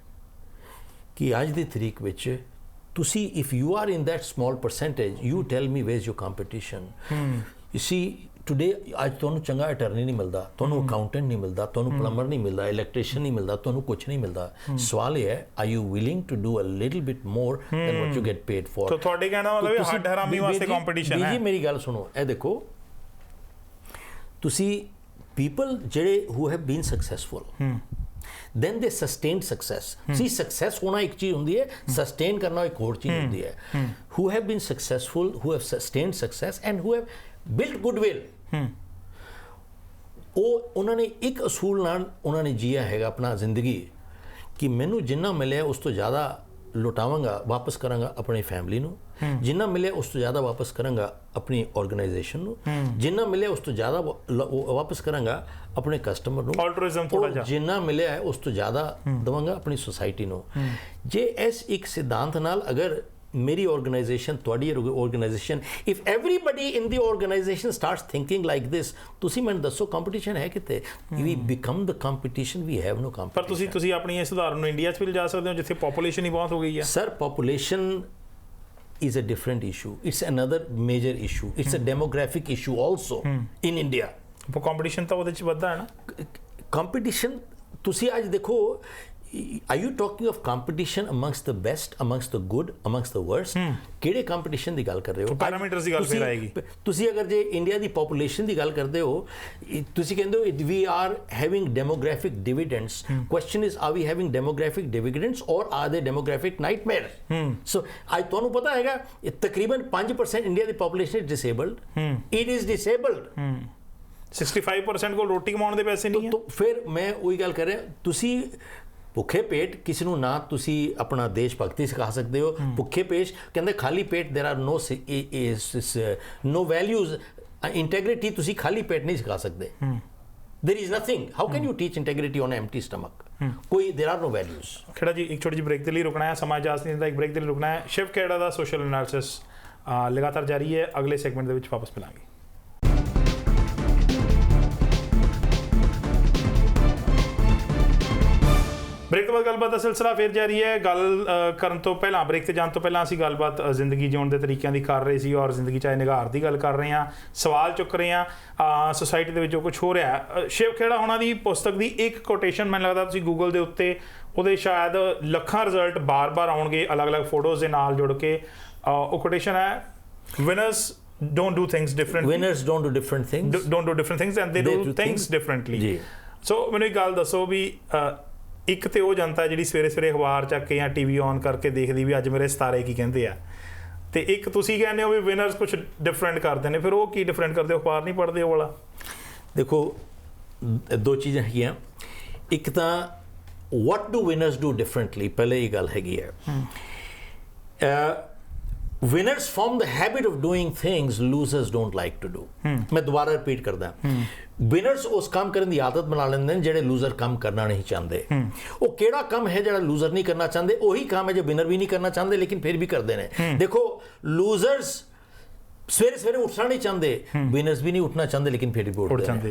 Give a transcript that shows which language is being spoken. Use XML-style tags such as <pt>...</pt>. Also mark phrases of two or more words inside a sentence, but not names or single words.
<pa>ਕਿ ਅੱਜ ਦੀ ਤਰੀਕ ਵਿੱਚ ਤੁਸੀਂ</pa> <en>if you are in that small percentage you tell me where is your competition you see today</en> <pa>ਅੱਜ ਤੁਹਾਨੂੰ ਚੰਗਾ ਅਟਰਨੀ ਨਹੀਂ ਮਿਲਦਾ ਤੁਹਾਨੂੰ ਅਕਾਊਂਟੈਂਟ ਨਹੀਂ ਮਿਲਦਾ ਤੁਹਾਨੂੰ ਪਲੰਬਰ ਨਹੀਂ ਮਿਲਦਾ ਇਲੈਕਟ੍ਰੀਸ਼ੀਅਨ ਨਹੀਂ ਮਿਲਦਾ ਤੁਹਾਨੂੰ ਕੁਝ ਨਹੀਂ ਮਿਲਦਾ ਸਵਾਲ ਇਹ ਹੈ</pa> <en>are you willing to do a little bit more than what you get paid for</en> <pa>ਤਾਂ ਤੁਹਾਡੇ ਕਹਿਣਾ ਮਤਲਬ ਹੱਡ ਹਰਾਮੀ ਵਾਸਤੇ ਕੰਪੀਟੀਸ਼ਨ ਹੈ ਜੀ ਮੇਰੀ ਗੱਲ ਸੁਣੋ ਇਹ ਦੇਖੋ ਤੁਸੀਂ</pa> <en>people ਜਿਹੜੇ who have been successful then they sustained success see success</en> <pa>ਹੋਣਾ ਇੱਕ ਚੀਜ਼ ਹੁੰਦੀ ਹੈ sustain ਕਰਨਾ ਇੱਕ ਔਰ ਚੀਜ਼ ਹੁੰਦੀ ਹੈ</pa> <en>who have been successful who have sustained success and who have built goodwill</en> <pa>ਉਹ ਉਹਨਾਂ ਨੇ ਇੱਕ ਅਸੂਲ ਨਾਲ ਉਹਨਾਂ ਨੇ ਜੀਆ ਹੈਗਾ ਆਪਣਾ ਜ਼ਿੰਦਗੀ ਕਿ ਮੈਨੂੰ ਜਿੰਨਾ ਮਿਲਿਆ ਉਸ ਤੋਂ ਜ਼ਿਆਦਾ ਲੁਟਾਵਾਂਗਾ ਵਾਪਸ ਕਰਾਂਗਾ ਆਪਣੀ ਫੈਮਿਲੀ ਨੂੰ ਜਿੰਨਾ ਮਿਲਿਆ ਉਸ ਤੋਂ ਜ਼ਿਆਦਾ ਵਾਪਸ ਕਰਾਂਗਾ ਆਪਣੀ ਆਰਗੇਨਾਈਜੇਸ਼ਨ ਨੂੰ ਜਿੰਨਾ ਮਿਲਿਆ ਉਸ ਤੋਂ ਜ਼ਿਆਦਾ ਵਾਪਸ ਕਰਾਂਗਾ ਆਪਣੇ ਕਸਟਮਰ ਨੂੰ ਆਲਟਰੂਇਜ਼ਮ ਥੋੜਾ ਜਿਹਾ ਜਿੰਨਾ ਮਿਲਿਆ ਉਸ ਤੋਂ ਜ਼ਿਆਦਾ ਦਵਾਂਗਾ ਆਪਣੀ ਸੁਸਾਇਟੀ ਨੂੰ ਜੇ ਇਸ ਇੱਕ ਸਿਧਾਂਤ ਨਾਲ ਅਗਰ ਮੇਰੀ ਆਰਗੇਨਾਈਜੇਸ਼ਨ ਤੁਹਾਡੀ ਆਰਗੇਨਾਈਜੇਸ਼ਨ</pa> <en>if everybody in the organization starts thinking like this</en> <pa>ਤੁਸੀਂ ਮੈਨੂੰ ਦੱਸੋ ਕੰਪੀਟੀਸ਼ਨ ਹੈ ਕਿਤੇ ਵੀ</pa> <en>become the competition we have no competition</en> <pa>ਪਰ ਤੁਸੀਂ ਆਪਣੀ ਇਸ ਉਦਾਹਰਨ ਨੂੰ ਇੰਡੀਆ 'ਚ ਵੀ ਲਿਜਾ ਸਕਦੇ ਹੋ ਜਿੱਥੇ ਪੋਪੂਲੇਸ਼ਨ ਹੀ ਬਹੁਤ ਹੋ ਗਈ ਹੈ ਸਰ</pa> <en>ਪੋਪੂਲੇਸ਼ਨ is a different issue it's another major issue it's a demographic issue also in India</en> <pa>competition ਤਾਂ ਉਹਦੇ 'ਚ ਵੱਧਦਾ ਹੈ ਨਾ</pa> <en>competition</en> <pa>ਤੁਸੀਂ ਅੱਜ ਦੇਖੋ</pa> <en>are you talking of competition amongst the best, amongst the good, amongst the worst?</en> <pa>ਕਿਹੜੇ ਕੰਪੀਟੀਸ਼ਨ ਦੀ ਗੱਲ ਕਰ ਰਹੇ ਹੋ? ਪੈਰਾਮੀਟਰਸ ਦੀ ਗੱਲ ਫਿਰ ਆਏਗੀ। ਤੁਸੀਂ ਅਗਰ ਜੇ ਇੰਡੀਆ ਦੀ ਪੋਪੂਲੇਸ਼ਨ ਦੀ ਗੱਲ ਕਰਦੇ ਹੋ, ਤੁਸੀਂ ਕਹਿੰਦੇ ਹੋ</pa> <en>we are having demographic dividends. Question is, are we having demographic dividends or are they demographic nightmares?</en> <pa>So ਅੱਜ ਤੁਹਾਨੂੰ ਪਤਾ ਹੈਗਾ ਤਕਰੀਬਨ 5% ਇੰਡੀਆ ਦੀ ਪੋਪੂਲੇਸ਼ਨ</pa> <en>is disabled. It is disabled.</en> <pa>65% ਕੋਲ ਰੋਟੀ ਕਮਾਉਣ ਦੇ ਪੈਸੇ ਨਹੀਂ ਹੈ। ਤਾਂ ਫਿਰ ਮੈਂ ਉਹੀ ਗੱਲ ਕਰ ਰਿਹਾ, ਤੁਸੀਂ ਭੁੱਖੇ ਪੇਟ ਕਿਸੇ ਨੂੰ ਨਾ ਤੁਸੀਂ ਆਪਣਾ ਦੇਸ਼ ਭਗਤੀ ਸਿਖਾ ਸਕਦੇ ਹੋ। ਭੁੱਖੇ ਪੇਟ ਕਹਿੰਦੇ ਖਾਲੀ ਪੇਟ</pa> <en>there are no values,</en> <pa>integrity ਤੁਸੀਂ ਖਾਲੀ ਪੇਟ ਨਹੀਂ ਸਿਖਾ ਸਕਦੇ।</pa> <en>there is nothing, how can you teach integrity on an empty stomach? ਕੋਈ there are no values।</en> <pa>ਖੇੜਾ ਜੀ ਇੱਕ ਛੋਟੀ ਜਿਹੀ ਬ੍ਰੇਕ ਦੇ ਲਈ ਰੁਕਣਾ ਹੈ, ਸਮਾਂ ਇਜਾਜ਼ਤ ਨਹੀਂ ਦਿੰਦਾ, ਇੱਕ ਬ੍ਰੇਕ ਦੇ ਲਈ ਰੁਕਣਾ ਹੈ। ਸ਼ਿਵ ਖੇੜਾ ਦਾ ਸੋਸ਼ਲ ਐਨਾਲਿਸਿਸ ਲਗਾਤਾਰ ਜਾਰੀ ਹੈ, ਅਗਲੇ ਸੈਗਮੈਂਟ ਦੇ ਵਿੱਚ ਵਾਪਸ ਮਿਲਾਂਗੇ। ਬ੍ਰੇਕ ਤੋਂ ਬਾਅਦ ਗੱਲਬਾਤ ਦਾ ਸਿਲਸਿਲਾ ਫਿਰ ਜਾਰੀ ਹੈ। ਗੱਲ ਕਰਨ ਤੋਂ ਪਹਿਲਾਂ, ਬ੍ਰੇਕ ਤੇ ਜਾਣ ਤੋਂ ਪਹਿਲਾਂ ਅਸੀਂ ਗੱਲਬਾਤ ਜ਼ਿੰਦਗੀ ਜਿਉਣ ਦੇ ਤਰੀਕਿਆਂ ਦੀ ਕਰ ਰਹੇ ਸੀ ਔਰ ਜ਼ਿੰਦਗੀ ਚਾਹੇ ਨਿਗਾਰ ਦੀ ਗੱਲ ਕਰ ਰਹੇ ਹਾਂ, ਸਵਾਲ ਚੁੱਕ ਰਹੇ ਹਾਂ ਸੋਸਾਇਟੀ ਦੇ ਵਿੱਚ ਜੋ ਕੁਝ ਹੋ ਰਿਹਾ। ਸ਼ਿਵ ਖੇੜਾ ਹੋਣਾ ਦੀ ਪੁਸਤਕ ਦੀ ਇੱਕ ਕੋਟੇਸ਼ਨ ਮੈਨੂੰ ਲੱਗਦਾ ਤੁਸੀਂ ਗੂਗਲ ਦੇ ਉੱਤੇ ਉਹਦੇ ਸ਼ਾਇਦ ਲੱਖਾਂ ਰਿਜ਼ਲਟ ਬਾਰ-ਬਾਰ ਆਉਣਗੇ ਅਲੱਗ-ਅਲੱਗ ਫੋਟੋਜ਼ ਦੇ ਨਾਲ ਜੁੜ ਕੇ। ਉਹ ਕੋਟੇਸ਼ਨ ਹੈ,</pa> <en>ਵਿਨਰਸ don't do things differently. Winners don't do different things. Don't do different things and they do things differently.</en> <pa>ਸੋ ਮੈਨੂੰ ਇੱਕ ਗੱਲ ਦੱਸੋ ਵੀ ਇੱਕ ਤੇ ਉਹ ਜਨਤਾ ਜਿਹੜੀ ਸਵੇਰੇ ਸਵੇਰੇ ਅਖਬਾਰ ਚੱਕ ਕੇ ਜਾਂ ਟੀਵੀ ਔਨ ਕਰਕੇ ਦੇਖਦੀ ਵੀ ਅੱਜ ਮੇਰੇ ਸਿਤਾਰੇ ਕੀ ਕਹਿੰਦੇ ਆ, ਤੇ ਇੱਕ ਤੁਸੀਂ ਕਹਿੰਦੇ ਹੋ ਵੀ ਵਿਨਰਸ ਕੁਝ ਡਿਫਰੈਂਟ ਕਰਦੇ ਨੇ, ਫਿਰ ਉਹ ਕੀ ਡਿਫਰੈਂਟ ਕਰਦੇ? ਅਖਬਾਰ ਨਹੀਂ ਪੜ੍ਹਦੇ ਉਹ ਵਾਲਾ? ਦੇਖੋ ਦੋ ਚੀਜ਼ਾਂ ਹੈਗੀਆਂ, ਇੱਕ ਤਾਂ</pa> <en>what do winners do differently,</en> <pa>ਪਹਿਲੇ ਇਹ ਗੱਲ ਹੈਗੀ ਹੈ।</pa> <en>Winners form the habit of doing things losers don't like to do.</en> <pa>ਮੈਂ ਦੁਬਾਰਾ ਰਿਪੀਟ ਕਰਦਾ, ਵਿਨਰਸ ਉਸ ਕੰਮ ਕਰਨ ਦੀ ਆਦਤ ਬਣਾ ਲੈਂਦੇ ਨੇ ਜਿਹੜੇ ਲੂਜ਼ਰ ਕੰਮ ਕਰਨਾ ਨਹੀਂ ਚਾਹੁੰਦੇ। ਉਹ ਕਿਹੜਾ ਕੰਮ ਹੈ ਜਿਹੜਾ ਲੂਜ਼ਰ ਨਹੀਂ ਕਰਨਾ ਚਾਹੁੰਦੇ? ਉਹੀ ਕੰਮ ਹੈ ਜੋ ਵਿਨਰ ਵੀ ਨਹੀਂ ਕਰਨਾ ਚਾਹੁੰਦੇ ਲੇਕਿਨ ਫਿਰ ਵੀ ਕਰਦੇ ਨੇ। ਦੇਖੋ ਲੂਜ਼ਰਸ ਸਵੇਰੇ ਸਵੇਰੇ ਉੱਠਣਾ ਨਹੀਂ ਚਾਹੁੰਦੇ, ਵਿਨਰਸ ਵੀ ਨਹੀਂ ਉੱਠਣਾ ਚਾਹੁੰਦੇ ਲੇਕਿਨ ਫਿਰ ਵੀ ਉੱਠ ਜਾਂਦੇ।</pa>